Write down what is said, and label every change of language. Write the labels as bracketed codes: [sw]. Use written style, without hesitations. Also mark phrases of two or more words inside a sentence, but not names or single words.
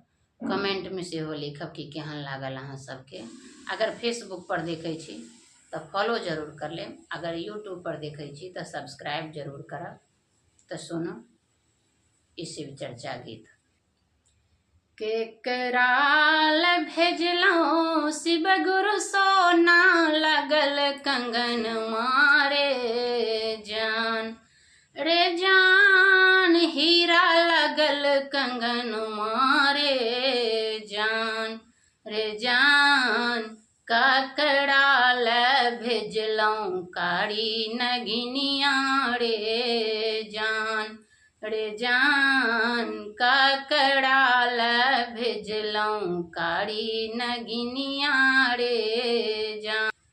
[mai] कमेंट में सेहो लिखब कि केहन लागल अहाँ सबके। अगर फेसबुक पर देखै छी तऽ फॉलो जरूर कर लेब। अगर यूट्यूब पर देखै छी तऽ सब्सक्राइब जरूर करब। तऽ सुनू ई शिव चर्चा गीत। केकराल भेजलौं शिव गुरु सोना लगल कंगन मारे जान रे जान हीरा लगल कंगन मारे जान रे जान ककराल भेजलौं कारी नगिनिया रे जान रे जान ककराल भेजलौं कारी नगिनिया रे जान